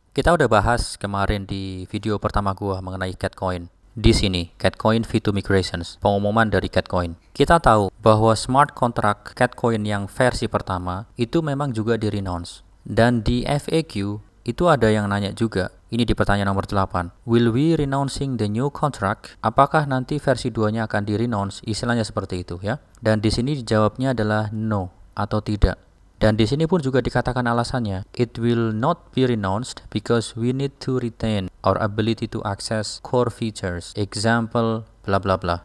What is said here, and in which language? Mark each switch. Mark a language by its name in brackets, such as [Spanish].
[Indonesian] Kita udah bahas kemarin di video pertama gua mengenai CatCoin. Di sini, CatCoin V2 Migrations, pengumuman dari CatCoin. Kita tahu bahwa smart contract CatCoin yang versi pertama itu memang juga di-renounce. Dan di FAQ itu ada yang nanya juga, ini di pertanyaan nomor 8. [English] Will we renouncing the new contract? [Indonesian] Apakah nanti versi 2-nya akan di-renounce? Istilahnya seperti itu ya. Dan di sini dijawabnya adalah no atau tidak. Dan di sini pun juga dikatakan alasannya, [English] it will not be renounced because we need to retain our ability to access core features. Example bla bla bla.